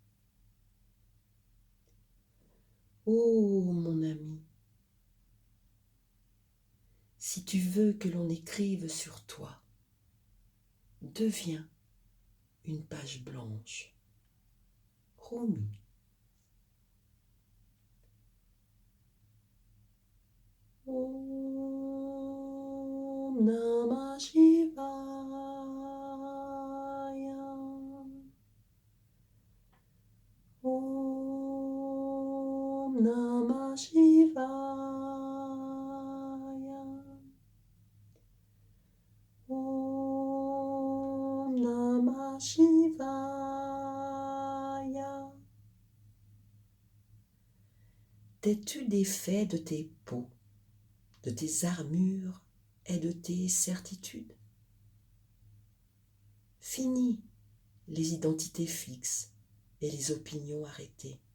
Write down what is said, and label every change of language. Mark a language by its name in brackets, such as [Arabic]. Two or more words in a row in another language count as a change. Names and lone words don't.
[French] Oh mon ami, si tu veux que l'on écrive sur toi, deviens une page blanche. Rumi. [Sanskrit] Om Namah Shivaya. Om Namah Shivaya. Om Namah Shivaya. [French] T'es-tu défait de tes peaux, de tes armures et de tes certitudes? Fini les identités fixes et les opinions arrêtées.